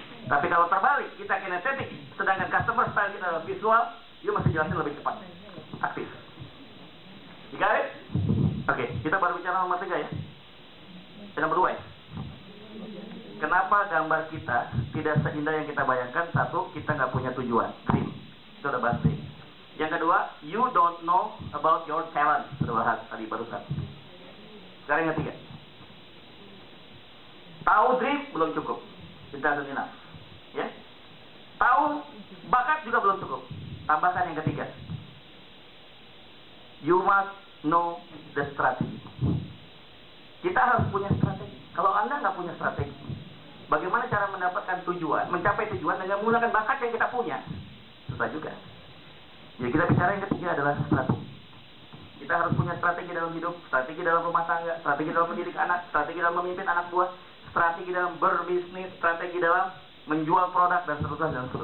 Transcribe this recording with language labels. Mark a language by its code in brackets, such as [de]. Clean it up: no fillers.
[id] Tapi kalau terbalik, kita kinestetik, sedangkan customer style kita adalah visual, you mesti jelasin lebih cepat. Aktif. [en] You got it? [id] Oke, kita baru bicara nomor 3 ya. Nomor 2 ya. Kenapa gambar kita tidak seindah yang kita bayangkan? 1, kita nggak punya tujuan. Dream. Itu udah pasti. Yang kedua, [en] you don't know about your talent. [id] Sudah bahas tadi barusan. Sekarang yang 3. Tahu dream belum cukup. [en] It doesn't enough. [id] Ya. Tahu bakat juga belum cukup. Tambahkan yang ketiga. [en] You must know the strategy. [id] Kita harus punya strategi. Kalau Anda nggak punya strategi, bagaimana cara mendapatkan tujuan, mencapai tujuan dengan menggunakan bakat yang kita punya? Susah juga. Jadi kita bicara yang ketiga adalah strategi. Kita harus punya strategi dalam hidup, strategi dalam rumah tangga, strategi dalam mendidik anak, strategi dalam memimpin anak buah, strategi dalam berbisnis, strategi dalam menjual produk dan seterusnya.